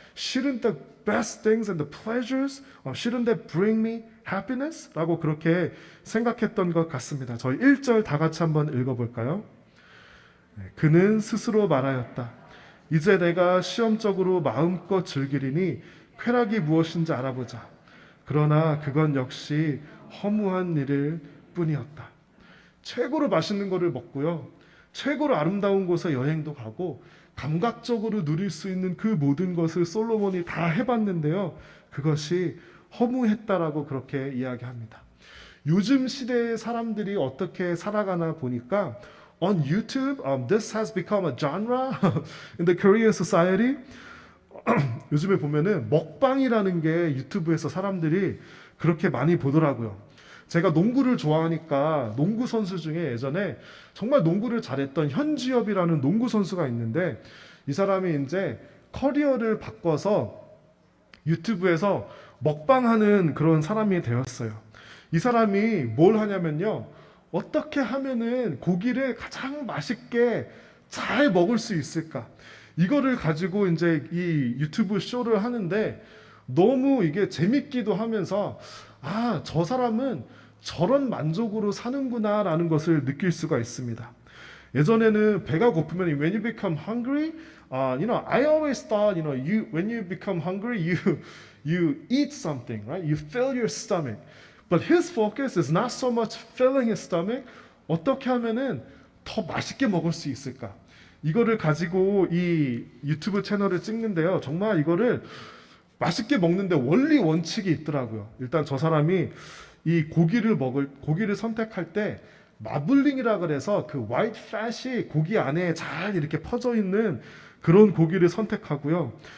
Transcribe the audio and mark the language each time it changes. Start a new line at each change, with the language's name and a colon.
English: Shouldn't the best things and the pleasures, shouldn't that bring me happiness?
Korean: 라고 그렇게 생각했던 것 같습니다. 저희 1절 다 같이 한번 읽어볼까요? 그는 스스로 말하였다. 이제 내가 시험적으로 마음껏 즐기리니 쾌락이 무엇인지 알아보자. 그러나 그건 역시 허무한 일일 뿐이었다. 최고로 맛있는 거를 먹고요. 최고로 아름다운 곳에 여행도 가고 감각적으로 누릴 수 있는 그 모든 것을 솔로몬이 다 해봤는데요. 그것이 허무했다라고 그렇게 이야기합니다. 요즘 시대의 사람들이 어떻게 살아가나 보니까
English: on YouTube, this has become a genre in the Korean society.
Korean: 요즘에 보면은 먹방이라는 게 유튜브에서 사람들이 그렇게 많이 보더라고요. 제가 농구를 좋아하니까 농구 선수 중에 예전에 정말 농구를 잘했던 현지엽이라는 농구 선수가 있는데 이 사람이 이제 커리어를 바꿔서 유튜브에서 먹방하는 그런 사람이 되었어요. 이 사람이 뭘 하냐면요. 어떻게 하면은 고기를 가장 맛있게 잘 먹을 수 있을까? 이거를 가지고 이제 이 유튜브 쇼를 하는데 너무 이게 재밌기도 하면서 저 사람은 저런 만족으로 사는구나라는 것을 느낄 수가 있습니다. 예전에는 배가 고프면
English: when you become hungry, I always thought, when you become hungry, you eat something, right? You fill your stomach. But his focus is not so much filling his stomach.
Korean: 어떻게 하면은 더 맛있게 먹을 수 있을까? 이거를 가지고 이 유튜브 채널을 찍는데요. 정말 이거를 맛있게 먹는데 원리 원칙이 있더라고요. 일단 저 사람이 이 고기를 선택할 때 마블링이라 그래서 그 화이트 팻이 고기 안에 잘 이렇게 퍼져 있는 그런 고기를 선택하고요.